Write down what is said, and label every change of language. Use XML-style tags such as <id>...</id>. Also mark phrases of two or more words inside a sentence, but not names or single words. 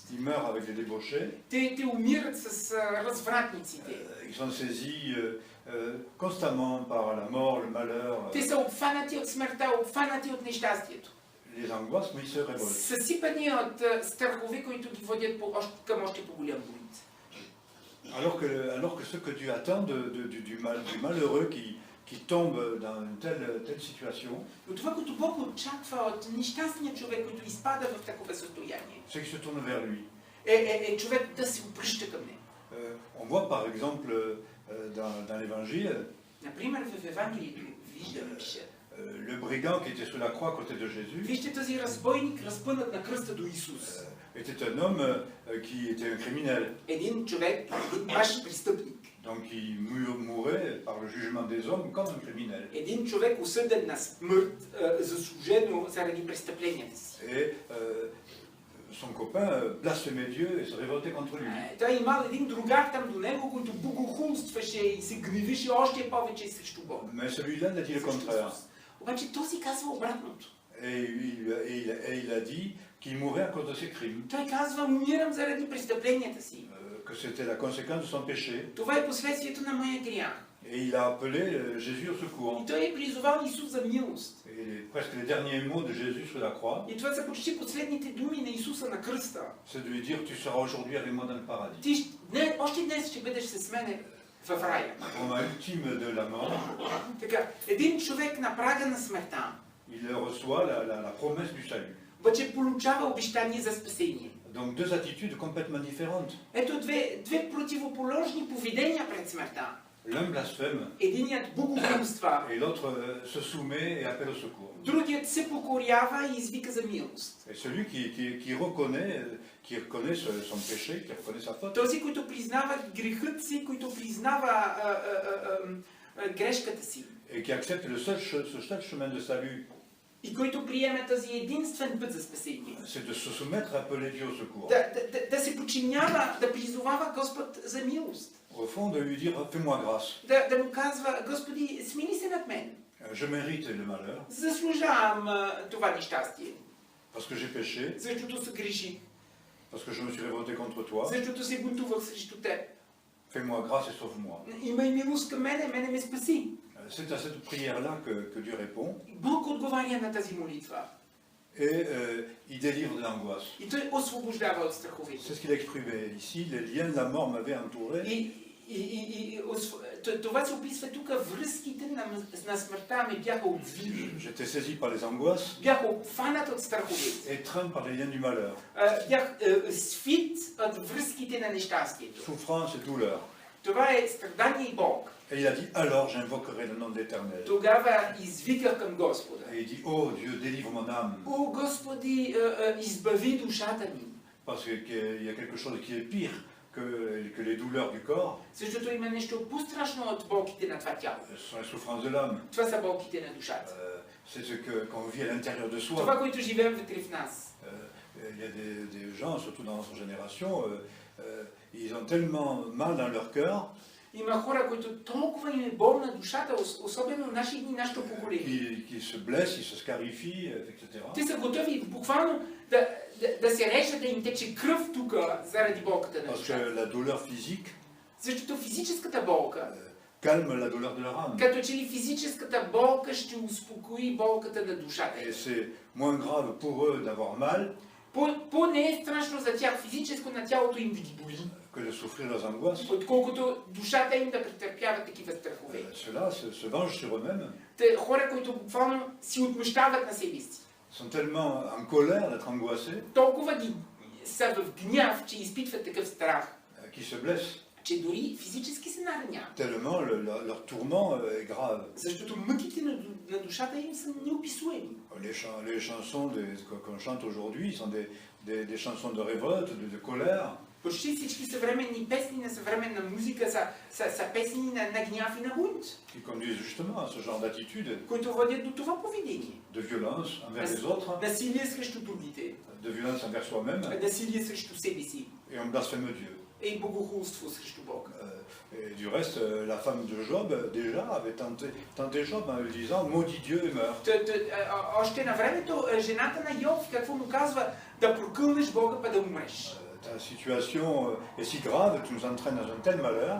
<fr>Ils meurent avec les débauchés.</fr> <bg>Те умират с развратниците.</bg> <fr>Ils sont saisis constamment par la mort, le malheur,</fr> <bg>Те са обхванати от смъртта, обхванати от нещастието.</bg> <fr>les angoisses, mais ils se révoltent.</fr> <bg>Съсипани от страхове, които ги водят към още по-голям бунт.</bg> <fr>Alors que ce que Dieu attend du malheureux qui tombe dans une telle situation,</fr> <bg>Но това, което Бог очаква от нещастния човек, който изпада в такова състояние,</bg> <fr>c'est qu'il se tourne vers lui.</fr> <bg>е човек да се обръща към него.</bg> <fr>On voit par exemple dans l'Évangile</fr> <bg>Например, в Евангелието виждаме, пише,</bg> <fr>le brigand qui était sur la croix à côté de Jésus</fr> <bg>вижте този разбойник, разпънат на кръста до Исус.</bg> <fr>était un homme qui était un criminel.</fr> <bg>Един човек, един баш престъпник.</bg> <fr>Donc il mourait par le jugement des hommes comme un criminel.</fr> <bg>Един човек осъден на смърт, заслужено заради престъпленията си.</bg> <fr>Et son copain blasphémait Dieu et se révoltait contre lui.</fr> <bg>Той имал един другар там до него, който богохулстваше и се гневише още повече срещу Бога.</bg> <fr>Mais celui-là n'a dit le contraire.</fr> <bg>Обаче този казва обратното.</bg> <fr>Et il a dit qu'il mourait à cause de ses crimes,</fr> <bg>Той казва, умирам заради престъпленията си.</bg> <fr>que c'était la conséquence de son péché.</fr> <bg>Това е последствието на моя грях.</bg> <fr>Et il a appelé Jésus au secours.</fr> <bg>И той е призовал Исус за милост.</bg> <fr>Et presque les derniers mots de Jésus sur la croix,</fr> <bg>И това са почти последните думи на Исуса на кръста.</bg> <fr>c'est de lui dire tu seras aujourd'hui avec moi dans le paradis.</fr> <bg>Ти още днес ще бъдеш с мене в в рая.</bg> <fr>au moment ultime de la mort,</fr> <bg>Така, един човек на прага на смъртта,</bg> <fr>il reçoit la promesse du salut.</fr> <bg>обаче получава обещание за спасение.</bg> <fr>Donc deux attitudes complètement différentes.</fr> <bg>Ето две противоположни поведения пред смъртта.</bg> <fr>L'un blasphème</fr> <bg>Единият богохулства,</bg> <fr>et l'autre se soumet et appelle au secours.</fr> <bg>другият се покорява и извика за милост.</bg> <fr>Et celui qui reconnaît son péché, qui reconnaît sa faute,</fr> <bg>Този, който признава грехът си, който признава грешката си</bg> <fr>et qui accepte ce seul chemin de salut,</fr> <bg>и който приеме този единствен път за спасение.</bg> <fr>c'est de se soumettre et appeler Dieu au secours.</fr> <bg>Да се подчинява, да призовава Господ за милост.</bg> <fr>Au fond, de lui dire fais-moi grâce.</fr> <bg>Да му казва: Господи, смили се над мен.</bg> <fr>Je mérite le malheur</fr> <bg>Заслужавам това нещастие,</bg> <fr>parce que j'ai péché,</fr> <bg>защото се греши,</bg> <fr>parce que je me suis révolté contre toi.</fr> <bg>защото се бунтувах срещу теб.</bg> <fr>Fais-moi grâce et sauve-moi.</fr> <bg>Имай милост към мене ме спаси.</bg> <fr>C'est à cette prière-là que Dieu répond</fr> <bg>Бог отговаря на тази молитва</bg> <fr>et il délivre de l'angoisse.</fr> <bg>и Той освобождава от страховете.</bg> <fr>C'est ce qu'il a exprimé ici. Les liens de la mort m'avaient entouré.</fr> <bg>Това се описва тук. Връзките на смъртта ми бяха обвили.</bg> <fr>J'étais saisi par les angoisses,</fr> <bg>Бях обхванат от страховете.</bg> <fr>étreint par les liens du malheur.</fr> <bg>Бях свит от връзките на нещастието.</bg> <fr>Souffrance et douleur.</fr> <bg>Това е страдание и болка.</bg> <fr>Et il a dit alors j'invoquerai le nom de l'Éternel.</fr> <bg>Тогава извиках към Господа:</bg> <fr>Et il dit oh Dieu délivre mon âme.</fr> <bg>О, Господи, избави душата ми.</bg> <fr>Parce qu'il y a quelque chose qui est pire que les douleurs du corps.</fr> <bg>Защото има нещо по-страшно от болките на това тяло.</bg> <fr>Ce sont les souffrances de l'âme.</fr> <bg>Това са болките на душата.</bg> <fr>C'est ce qu'on vit à l'intérieur de soi.</fr> <bg>Това, което живеем вътре в нас.</bg> <fr>Il y a des gens, surtout dans notre génération, ils ont tellement mal dans leur cœur</fr> <bg>Има хора, които толкова им е болна душата, особено наши дни, нашето поколение.</bg> <fr>qui se blessent, ils se scarifient, etc.</fr> <bg>Те са готови буквално да се режат, да им тече кръв тук заради болката на</bg> <fr>Parce que</fr> <bg>душата.</bg> <fr>la douleur physique</fr> <bg>Защото физическата болка,</bg> <fr>calme la douleur de leur âme.</fr> <bg>като че ли физическата болка ще успокои болката на душата.</bg> <fr>Et c'est moins grave pour eux d'avoir mal</fr> <bg>По-не е страшно за тях физическо на тялото им да ги боли,</bg> <fr>que de souffrir leurs angoisses.</fr> <bg>отколкото душата им да претърпяват такива страхове.</bg> <fr>Ceux-là se vengent sur eux-mêmes,</fr> <bg>Те хора, които буквално си отмъщават на себе си.</bg> <fr>sont tellement en colère d'être angoissés</fr> <bg>Толкова ги са в гняв, че изпитват такъв страх,</bg> <fr>qu'ils se blessent.</fr> <bg>че дори физически се нараняват.</bg> <fr>Tellement leur tourment est grave.</fr> <bg>Защото мъките на душата им са неописуеми.</bg> <fr>Les chansons qu'on chante aujourd'hui sont des chansons de révolte, de colère.</fr> <bg>Почти всички съвременни песни на съвременна музика са песни на гняв и на бунт,</bg> <fr>Qui conduisent justement à ce genre d'attitude,</fr> <bg>които водят до това поведение.</bg> <fr>de violence envers les autres,</fr> <bg>Насилие срещу другите,</bg> <fr>de violence envers soi-même,</fr> <bg>насилие срещу себе си</bg> <fr>et on blasphème Dieu.</fr> <bg>и богохулство срещу Бога.</bg> <fr>Et du reste, la femme de Job, déjà, avait tenté Job en lui disant « Maudit Dieu et meurs ».</fr> <bg>Още на времето жената на Йов, какво му казва? Да прокълнеш Бога, па да умреш.</bg> <fr>Ta situation est si grave, tu nous entraînes dans un tel malheur,</fr>